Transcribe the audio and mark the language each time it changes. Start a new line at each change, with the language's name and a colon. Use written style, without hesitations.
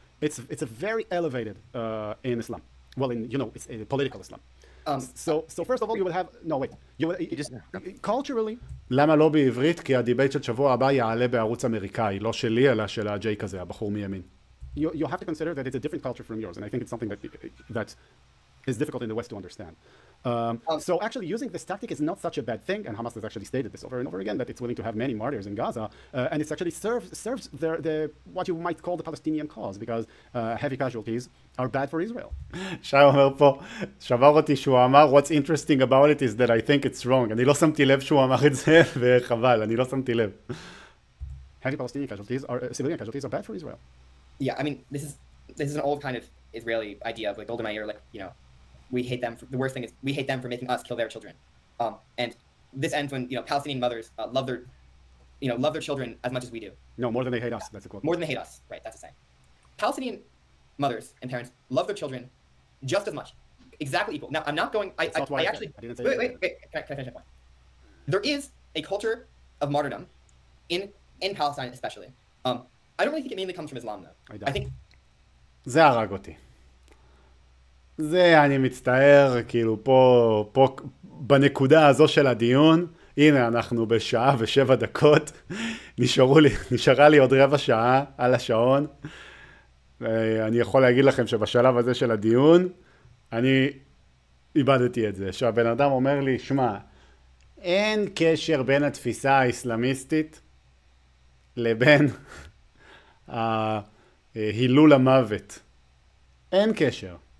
English: It's a very elevated in Islam. Well, it's political Islam. So first of all, you will have, no, wait, culturally...
Hebrew: למה לא בעברית? כי הדיבייט של שבוע הבא יעלה בערוץ אמריקאי, לא שלי, אלא של הג'יי כזה, הבחור מימין.
English: You have to consider that it's a different culture from yours, and I think it's something that is difficult in the West to understand. So actually using this tactic is not such a bad thing, and Hamas has actually stated this over and over again, that it's willing to have many martyrs in Gaza, and it actually serves the what you might call the Palestinian cause, because heavy casualties are bad for Israel.
Hebrew: שי אומר פה, שבר אותי שהוא אמר,
English: what's interesting about it is that I think it's wrong.
Hebrew: אני לא שמתי לב שהוא אמר את זה, וחבל, אני לא שמתי לב.
English: Heavy Palestinian casualties civilian casualties are bad for Israel. Yeah, I mean, this is an old kind of Israeli idea of like Golda Meir, like, we hate them. The worst thing is we hate them for making us kill their children. And this ends when Palestinian mothers love their children as much as we do. No, more than they hate us. That's a quote. More than they hate us, right? That's the saying. Palestinian mothers and parents love their children just as much, exactly equal. Now, I'm not going. I actually. I didn't say wait. Can I finish my point? There is a culture of martyrdom in Palestine, especially. I don't really think it mainly comes from Islam, though. I think.
Hebrew: זה הרג אותי. זה אני מצטער, כאילו פה בנקודה הזו של הדיון, הנה אנחנו בשעה ו7 דקות, נשארה לי עוד רבע שעה על השעון, אני יכול להגיד לכם שבשלב הזה של הדיון, אני איבדתי את זה, שהבן אדם אומר לי, שמע, אין קשר בין התפיסה האסלאמיסטית לבין הילול המוות. אין קשר.